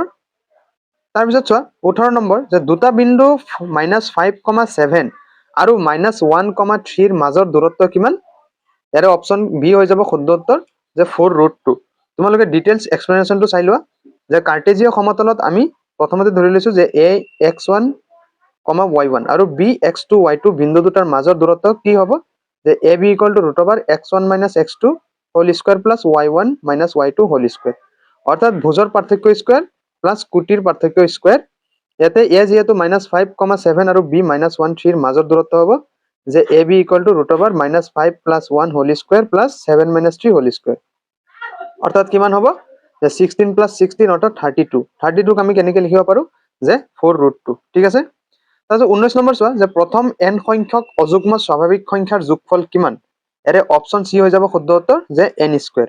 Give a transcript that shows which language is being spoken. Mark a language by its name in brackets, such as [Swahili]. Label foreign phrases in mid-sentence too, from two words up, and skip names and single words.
[Assamese] তাৰপিছত চোৱা 18 নম্বৰ যে দুটা বিন্দু -5,7 আৰু -1,3ৰ মাজৰ দূৰত্ব কিমান? ইয়াৰে অপশ্যন বি হৈ যাব শুদ্ধ উত্তৰ যে 4√2। তোমালোকে [English] details explanation [Assamese] চাই লোৱা যে কাৰ্টেজীয় সমতলত আমি প্ৰথমতে ধৰি লৈছো যে a x1, y1 আৰু b x2, y2 বিন্দু দুটাৰ মাজৰ দূৰত্ব কি হ'ব? [English] যে ab equal to √x1 minus x2 whole square plus y1 minus y2 whole square, [Assamese] অৰ্থাৎ ভুজৰ পাৰ্থক্য [English] square plus [Assamese] কুটিৰ পাৰ্থক্য স্কোয়াৰ। ইয়াতে a যেহেতু -5,7 আৰু b -1,3 মাজৰ দূৰত্ব হ'ব যে [English] ab equal to √5 plus 1 whole square [Assamese] plus 7 minus 3 whole square, অৰ্থাৎ কিমান হ'ব? যে 16 plus 16 অৰ্থাৎ 32। 32ক আমি কেনেকৈ লিখিব পাৰো? যে 4√2। ঠিক আছে। তাৰপিছত 19 নম্বৰ চোৱা যে প্ৰথম n সংখ্যক অযুগ্ম স্বাভাৱিক সংখ্যাৰ যোগফল কিমান? ইয়াৰে অপশ্যন চি হৈ যাব শুদ্ধ উত্তৰ যে n স্কোয়াৰ।